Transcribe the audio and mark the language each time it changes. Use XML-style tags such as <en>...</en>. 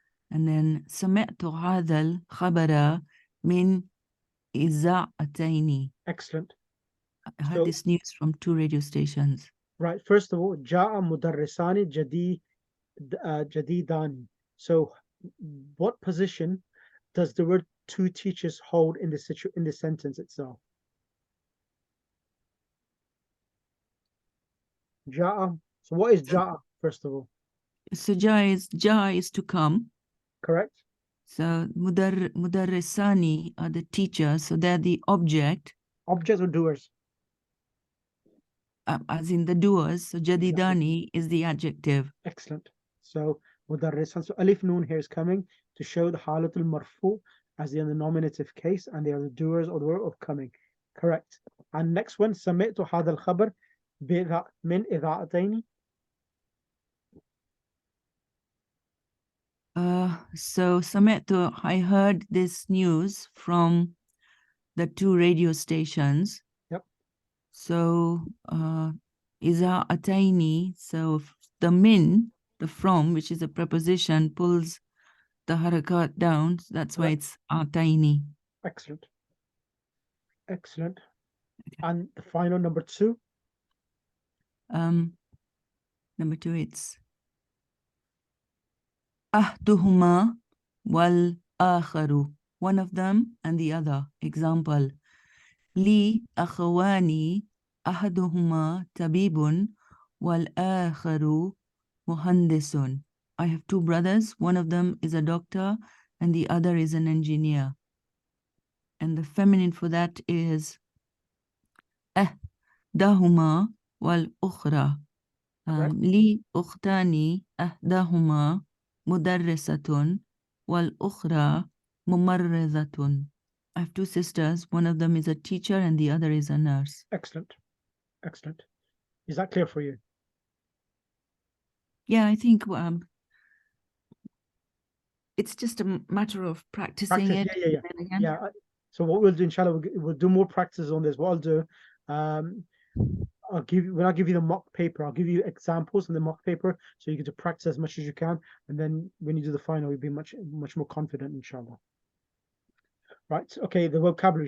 <en>And then</en> <ar>سمعت هذا الخبر من إذاعتين.</ar> <en>Excellent. I heard this news from 2 radio stations. Right. First of all,</en> <ar>جاء مدرسان جديدان.</ar> <en>So what position does the word 2 teachers hold in the sentence itself?</en> <ar>جاء.</ar> <en>So what is جاء, first of all? So جاء is to come. Correct. So مدرساني are the teachers, so they're the object. Objects or doers? As in the doers. So jadidani is the adjective. Excellent. So مدرسان. So alif noon here is coming to show the halatul marfu as in the nominative case, and they are the doers or the word of coming. Correct. And next one,</en> <ar>سمعت هذا الخبر من إذاعتين.</ar> <en>So سمعت, I heard this news from the 2 radio stations. Yep. So إذاعتين, so the min, the from, which is a preposition, pulls the harakat down. So that's why it's ataini. Excellent. Excellent. Okay. And the final number 2. Number 2, it's</en> <ar>أحدهما والآخر.</ar> <en>One of them and the other. Example.</en> <ar>لي أخواني أحدهما طبيب والآخر مهندس.</ar> <en>I have 2 brothers. One of them is a doctor and the other is an engineer. And the feminine for that is</en> <ar>إحداهما والأخرى. لي أختان إحداهما مدرسة والأخرى ممرضة.</ar> <en>I have 2 sisters. One of them is a teacher and the other is a nurse. Excellent. Excellent. Is that clear for you? Yeah, I think it's just a matter of practicing it. Yeah. So what we'll do, inshallah, we'll do more practice on this. What I'll do, when I give you the mock paper, I'll give you examples in the mock paper so you get to practice as much as you can, and then when you do the final, you'll be much more confident, inshallah. Right. Okay, the vocabulary.</en>